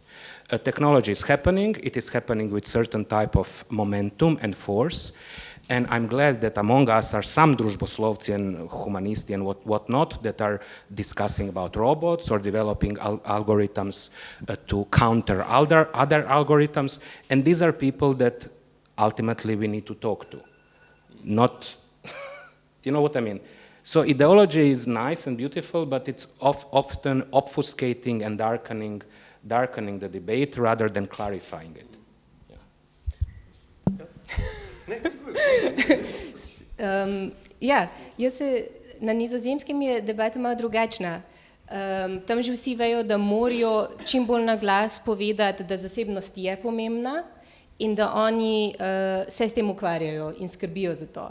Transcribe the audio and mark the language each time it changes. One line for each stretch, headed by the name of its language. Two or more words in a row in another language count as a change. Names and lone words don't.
English: Technology is happening, it is happening with certain type of momentum and force, and I'm glad that among us are some družboslovci and humanisti and whatnot that are discussing about robots or developing algorithms to counter other algorithms, and these are people that ultimately we need to talk to, not, you know what I mean? So ideology is nice and beautiful, but it's often obfuscating and darkening the debate rather than clarifying it.
Slovenian: Na Nizozemskem je debata malo drugačna. Tam že vsi vejo, da morajo čim bolj na glas povedati, da zasebnost je pomembna in da oni se s tem ukvarjajo in skrbijo za to.